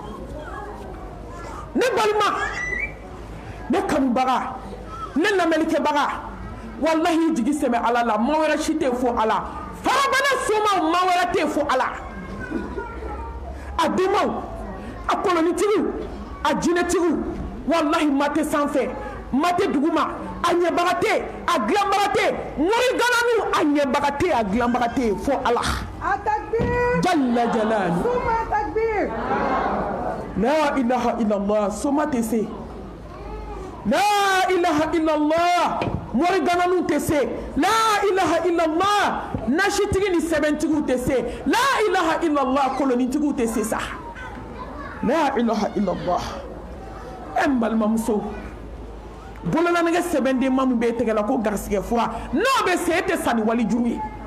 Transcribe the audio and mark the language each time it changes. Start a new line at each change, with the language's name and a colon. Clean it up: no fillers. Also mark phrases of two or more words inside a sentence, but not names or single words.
Bambara: ne balima ne kanubaga ne lamɛnnikɛbaga wallahi jigi sɛmɛ ala la maa wɛrɛ si tɛ fo ala farabana somaw maa wɛrɛ tɛ fo ala a denbaw a kolonitigiw a jinɛtigiw wallahi maa tɛ sanfɛ maa tɛ duguma a ɲɛbaga tɛ a dilanbaga tɛ morigananu a ɲɛbaga tɛ a dilanbaga tɛ fo ala
Arabic: جل جلاله لا إله إلا الله
Bambara: soma tɛ se
Arabic: لا إله إلا الله
Bambara: morigananu tɛ se
Arabic: لا إله إلا الله
Bambara: nasitigi ni sɛbɛntigiw tɛ se
Arabic: لا إله إلا الله
Bambara: kolonitigiw tɛ se sa
Arabic: لا إله إلا الله
Bambara: n balimamuso bololanɛgɛ sɛbɛnden ma min b'e tɛgɛ la ko garisigɛ fura n'o bɛ se e tɛ sa ni walijuru ye